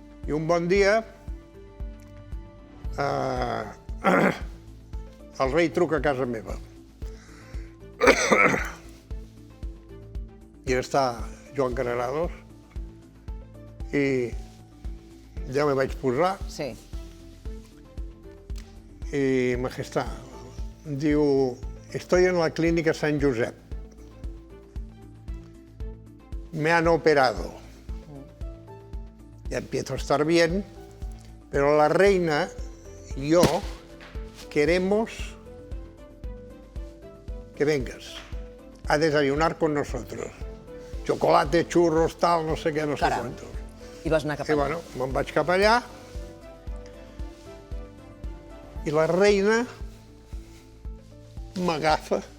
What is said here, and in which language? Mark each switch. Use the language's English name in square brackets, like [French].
[Catalan] I un bon dia, el rei truca a casa meva. I està Joan Canarados, i ja me vaig posar. Sí. [Spanish] I Majestad diu, estoy en la clínica San Josep. Me han operado. Ya empiezo a estar bien, pero la reina y yo queremos que vengas a desayunar con nosotros. [Catalan] Chocolate, churros, tal, no sé què, no sé quantos. I vas anar cap allà. I bueno, me'n vaig cap allà i la reina m'agafa.